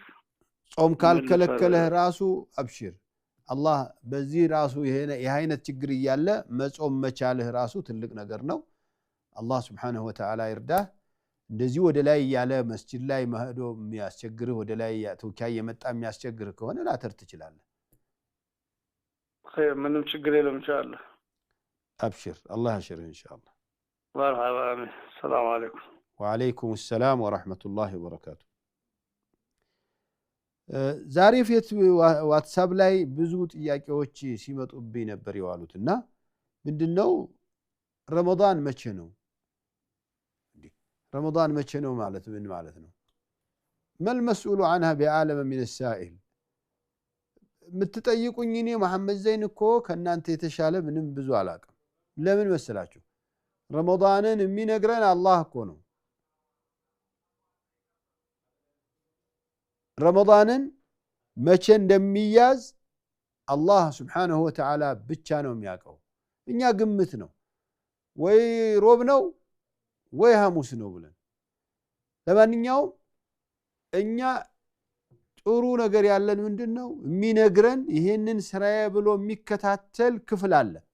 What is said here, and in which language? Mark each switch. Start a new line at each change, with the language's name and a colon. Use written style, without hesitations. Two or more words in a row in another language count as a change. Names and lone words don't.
Amharic: ጾም ካልከለከለህ ራሱ አብሽር አላህ በዚህ ራሱ ይሄ አይነት ችግር ይያለ መጾም መቻልህ ራሱ ትልቅ ነገር ነው አላህ
Arabic: سبحانه وتعالى
Amharic: ይርዳህ እንደዚህ ወደ ላይ ያለ መስጂድ ላይ መሄዶ የሚያስቸግርህ ወደ ላይ ተውካይ የመጣ የሚያስቸግርህ ከሆነ ላተር ትችላለህ خير ምንም ችግር የለም ኢንሻአላህ አብሽር አላህ ያሽርህ ኢንሻአላህ
Arabic: مرحبا السلام عليكم. وعليكم السلام ورحمة الله وبركاته.
Amharic: ዛሬ ፌት ዋትስአፕ ላይ ብዙ ጥያቄዎች ሲመጡብኝ ነበር ይዋሉትና ምንድነው ረመዳን መቼ ነው? ረመዳን መቼ ነው ማለት ምን ማለት ነው?
Arabic: ما المسؤول عنها بعالم من السائل
Amharic: ምትጠይቁኝ እኔ መሐመድ ዘይን እኮ ከናንተ የተሻለ ምንም ብዙ አላቀም። ለምን መሰላችሁ? ረመዳንን የሚነግረን አላህ እኮ ነው። ረመዳንን መቼ እንደሚያዝ አላህ
Arabic: سبحانه وتعالى
Amharic: ብቻ ነው የሚያውቀው። እኛ ግምት ነው ወይ ሮብ ነው ወይ ሐሙስ ነው ብለን ለማንኛውም እኛ ጥሩ ነገር ያለን ምንድነው የሚነግረን ይሄንን ስራዬ ብሎ የሚከታተል ክፍል አለ።